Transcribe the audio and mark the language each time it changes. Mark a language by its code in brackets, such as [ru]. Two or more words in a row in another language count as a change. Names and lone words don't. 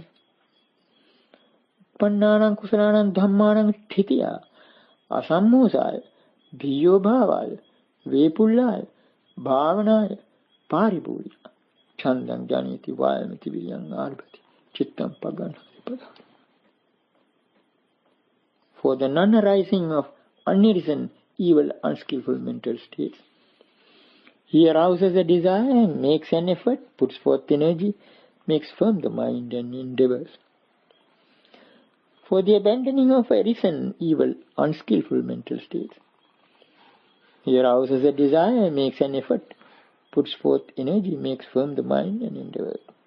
[pi] Uppannanam kusalanam dhammanam thitiya asammosaya dhiyo bhavaya vepullaya bhavanaya paribhurya chandang janiti vayamati viryang arabhati chittam pagganhati pada. [en] For the non-arising of unarisen evil unskillful mental states, he arouses a desire, makes an effort, puts forth energy, makes firm the mind and endeavors. For the abandoning of arisen evil unskillful mental states, he arouses a desire, makes an effort, puts forth energy, makes firm the mind and endeavors.